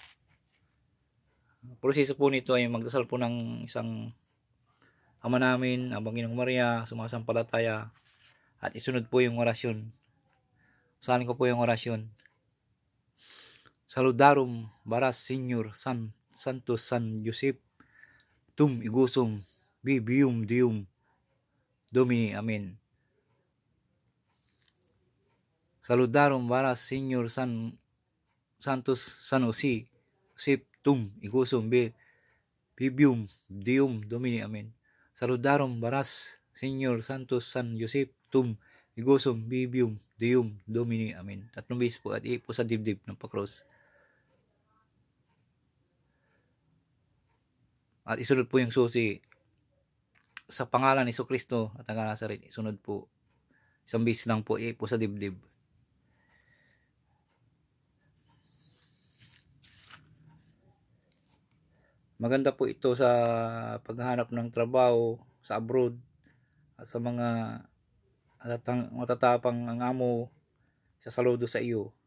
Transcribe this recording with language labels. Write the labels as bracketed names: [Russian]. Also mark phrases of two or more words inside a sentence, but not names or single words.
[Filipino] Proseso po nito ay magdasal po ng isang Ama namin, ang Panginoong Maria, sumasampalataya at isunod po yung orasyon. Salin ko po yung orasyon. Saludarum Baras Senior Santos San Josep Tum Igusum Bibium Dium Domini Amen. Saludarum Baras Senior Santos San Josep Tum Igusum Bibium Dium Domini Amen. Saludarum Baras Senior Santos San Josep Tum Igusum Bibium Dium Domini Amen. 3 beses po at ipo sa dibdib ng pakros. At isunod po yung susi sa pangalan ni Jesucristo at ang Nazaret. Isunod po. 1 beses lang po ipo sa dibdib. Maganda po ito sa paghahanap ng trabaho sa abroad at sa mga matatapang ang amo sa saludo sa iyo.